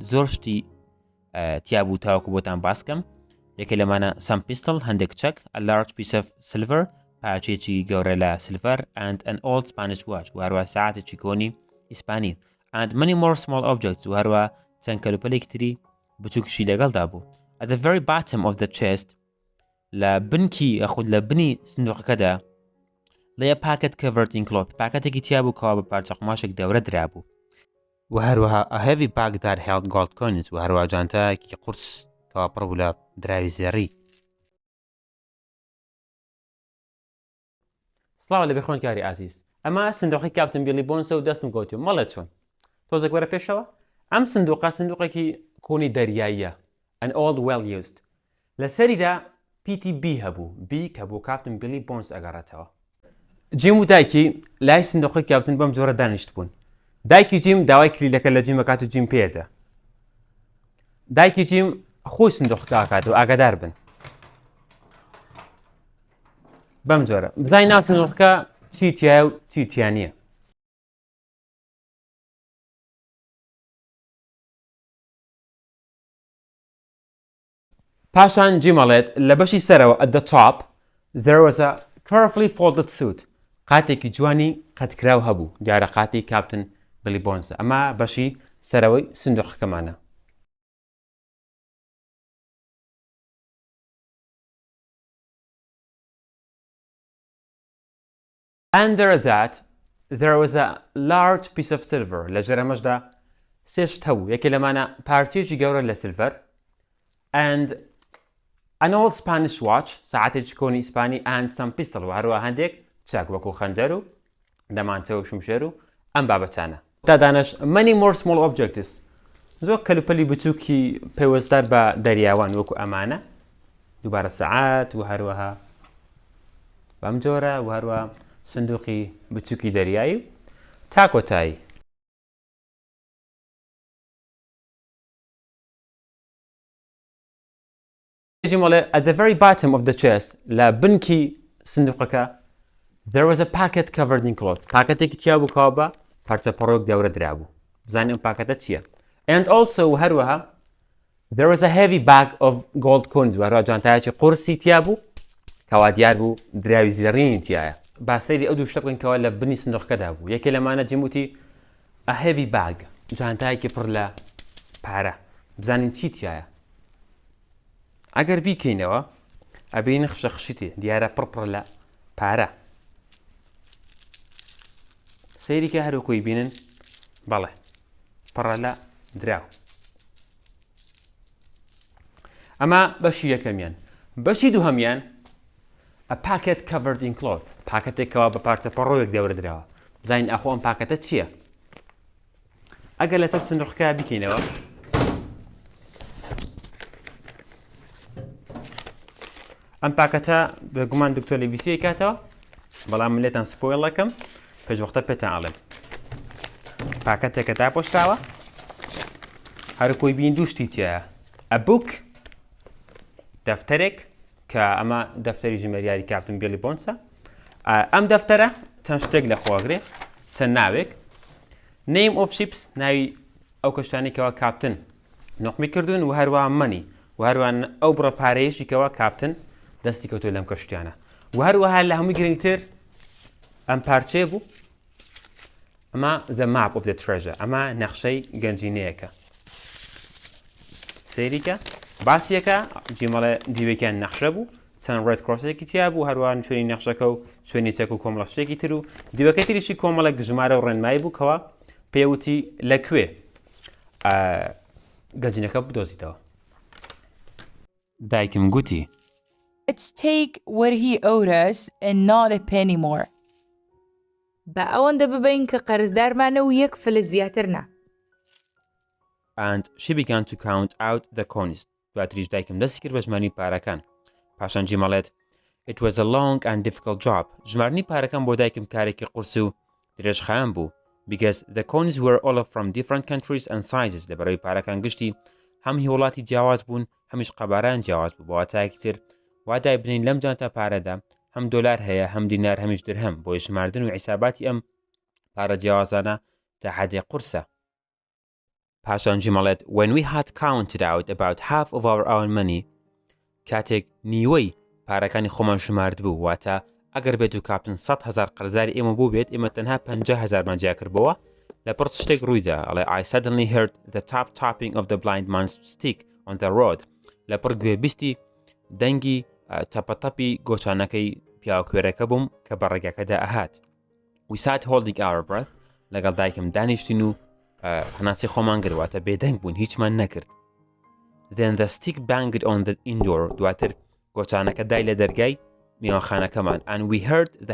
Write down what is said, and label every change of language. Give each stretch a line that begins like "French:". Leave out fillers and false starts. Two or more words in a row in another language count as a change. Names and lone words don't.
Central Kurdish: زۆر شتی تیا بوو تاوەکو بۆتان باسکەم. یەکێ لەمانە
English: some pistol
Central Kurdish: هەندێک چەک
English: a large piece of silver
Central Kurdish: پاچێکی گەورە لە سلڤەر
English: and an old Spanish watch
Central Kurdish: و هەروە ساعتێکی کۆنی ئیسپانی
English: and many more small objects
Central Kurdish: و هەروە چەند کەلوپەلێکی تری بچووکشی لەگەڵدا بوو.
English: At the very bottom of the chest
Central Kurdish: لە بنکی ئەخود لە بنی سندوقەکەدا لە
English: packet covered in cloth
Central Kurdish: پاکەتێکی تیا بوو کەوا بە پارچە قماشێک دەورە درابوو و هەروەها
English: a heavy bag that held gold coins
Central Kurdish: و هەروە جانتایەکی قورس کەوا پڕ بوو لە دراوی زێڕی. سڵاو لە بێخۆنکاری ئازیز. ئەمە سندوقی کاپتن بیلی بۆنسە و دەستم گوتیوە مەڵە چۆن تۆزێک وەرە پێشەوە ئەم سندوقێکی کۆنی دەریاییە
English: an old well used
Central Kurdish: لە سەریدا PTB هەبوو B کە بۆ کاپتن بیلی بۆنس ئەگەڕێتەوە. جیم و دایکی لای سندوقی کاپتن بەم جۆرە دانیشت بوون. دایکی جیم داوای کلیلەکە لە جیم بکات و جیم پێدا. دایکی جیم خۆی سندوقەکە ئاکاتەوە ئاگادار بن. بەم جۆرە بزای ناو سندوقەکە چی تایە و چی تیا نییە. پاشان جیمەڵێت لە بەشی سەرەوە
English: at the top there was a carefully folded suit
Central Kurdish: قاتێکی جوانی قەتکراو هەبوو دیارە قاتی کاپتن بیلی بۆنسە. ئەمە بەشی سەرەوەی سندوقەکەمانە.
English: Under that there was a large piece of silver
Central Kurdish: لە ژێرەمەشدا سێ شت هەبوو یەکێ لەمانە پارچێکی گەورە لە سلڤەر
English: and an old Spanish watch
Central Kurdish: ساعتێکی کۆنی ئیسپانی
English: and some pistol
Central Kurdish: و هەروە هەندێک چاک وەکو خەنجەر و دەمانچە و شمشێر و ئەم بابەتانە. تا دانش
English: many more small objects
Central Kurdish: زۆر کەلوپەلی بچووکی پەیوەستدار بە دەریاوان وەکو ئەمانە دووبارە سەعات و هەروەها بەم جۆرە و هەروە سندوقی بچووکی دەریایی تا کۆتایی.
English: at the very bottom of the chest
Central Kurdish: لە بنکی سندوقەکە
English: there was a packet covered in cloth
Central Kurdish: پاکەتێکی تیا بوو کەوا بە پارچە پەڕۆک دەورە درابوو. بزانین ئەم پاکەتە چییە.
English: and also
Central Kurdish: هەروەها
English: there was a heavy bag of gold coins
Central Kurdish: و هەروە جانتایەکی قورسی تیا بوو کەوا دیار بوو دراوی زێڕینی تایە. با سەیری ئەو دوو شتە بکەین کەوا لە بنی سندوقەکەدا بوو. یەکێ لەمانە جیموتی
English: a heavy bag
Central Kurdish: جانتایەکی پڕ لە پارە. بزانین چی تایە. ئەگەر بیکەینەوە ئەبین خشە خشیتی دیارە پڕ لە پارە. سەیریکە هەروکۆی بینن بەڵێ پڕە لە دراو. ئەمە بەشی یەکەمیان. بەشی دووهەمیان
English: a packet covered in cloth
Central Kurdish: پاکەتێکەوە بە پارچە پەڕۆیەک دەورە درراوە. بزانین ئەخۆ ئەم پاکەتە چییە. ئەگەر لەسەر سندوقەکە بیکەینەوە ئەم پاکەتە بەگومان دکتۆر لەویسی کاتەوە بەڵام من لێتان سپۆیڵ دەکەم پێشوەختە پێتان ئەڵێم. پاکەتێکە تا پۆشتاوە هەروکۆی بین دوو شتی تایە
English: a book
Central Kurdish: دەفتەرێک کە ئەمە دەفتەری ژمێریاری کاپتن بیلی بۆنسە ئەم دەفتەرە چەند شتێک لە خواگرێ چەند ناوێک
English: name of ships
Central Kurdish: ناوی ئەو کەشتانی کەەوە کاپتن نقمی کردوون و هەروە مەنی و هەروان ئەو بڕە پارەیەشی کەەوە کاپتن دەستی کەوتۆ لەم کەشتیانە و هەروەها لە هەمووی گرنگتر ئەم پارچێ بوو ئەمە
English: the map of the treasure
Central Kurdish: ئەمە نەخشەی گەنجینەیەکە سەیریکە باسیەکە جیمەڵە دیوێکیان نەخشە بوو چەند ڕێد کڕۆسێکی تیا بوو هەروان شوێنی نەخشەکە و شوێنی چەک و کۆمەڵە شتێکی تر و دیوەکە تریشی کۆمەڵە ژمارە و ڕێنمایی بوو کەوە پێوتی لەکوێ گەنجینەکە بدۆزیتەوە دایکم گوتی
English: Let's take what he owed us and not a penny more.
Central Kurdish: بە ئەوەندە ببین کە قەرزدارمانە و یەک فلس زیاتر نا.
English: and she began to count out the coins
Central Kurdish: دواتریش دایکم دەستی کرد بە ژمارنی پارەکان پاشان جیمەڵێت
English: it was a long and difficult job
Central Kurdish: ژمارنی پارەکان بۆ دایکم کارێکی قورس و درێژخایان بوو
English: because the coins were all from different countries and sizes
Central Kurdish: لەبەرەوەی پارەکان گشتی هەم هیوڵاتی جیاواز بوون هەمیش قەباران جیاواز بوو بۆ واتایەکی تر وادای بنین لەم جانتە پارەدا هەم دۆلار هەیە هەم دینار هەمیش درهەم بۆی ژماردن و حیساباتی ئەم پارە جیاوازانە تا حەدێ قورسە پاشان جیمەڵێت
English: when we had counted out about half of our own money
Central Kurdish: کاتێک نیوەی پارەکانی خۆمان شمارد بوو واتە ئەگەر بێت و کاپتن 100,000 قەرزاری ئێمە بوو بێت ئێمە تەنها 50,000مان جیا کردبەوە لە پڕ شتێک ڕوویدا ئەڵێ
English: I suddenly heard the tapping of the blind man's stick on the road
Central Kurdish: لە پڕ گوێبیستی دەنگی تەپەتەپی گۆچانەکەی پیاوکوێرەکە بووم کە بە ڕێگەکەدا ئەهات
English: we sat holding our breath
Central Kurdish: لەگەڵ دایکم دانیشتین و هەناسی خۆمان گرواتە بێدەنگ بوون هیچمان نەکرد
English: then the stick banged on the indoor
Central Kurdish: دواتر گۆچانەکە دای لە دەرگای میوانخانەکەمان
English: and we heard the